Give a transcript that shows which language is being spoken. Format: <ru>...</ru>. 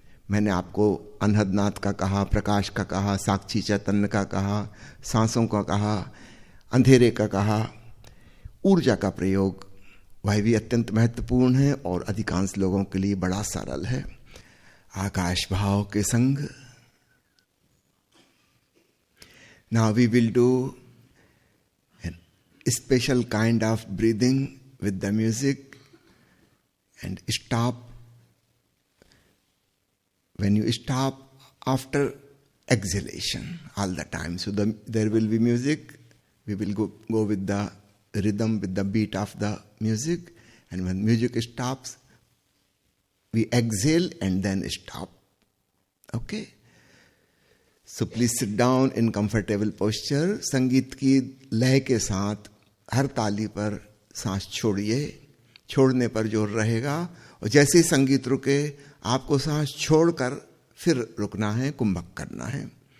<hi>मैंने आपको अनहदनाथ का कहा, प्रकाश का कहा, साक्षी चैतन्य का कहा, सांसों का कहा, अंधेरे का कहा। ऊर्जा का प्रयोग वह भी अत्यंत महत्वपूर्ण है और अधिकांश लोगों के लिए बड़ा सरल है। आकाश भाव के संग।</hi> <en>Now we will do a special kind of breathing with the music, and stop when you stop after exhalation all the time. So there will be music. We will go with the rhythm, with the beat of the music, and when music stops, we exhale and then stop. Okay? So please sit down in comfortable posture.</en> <hi>संगीत की लय के साथ हर ताली पर सांस छोड़िए, छोड़ने पर जोर रहेगा, और जैसे ही संगीत रुके आपको सांस छोड़कर फिर रुकना है, कुंभक करना है।</hi>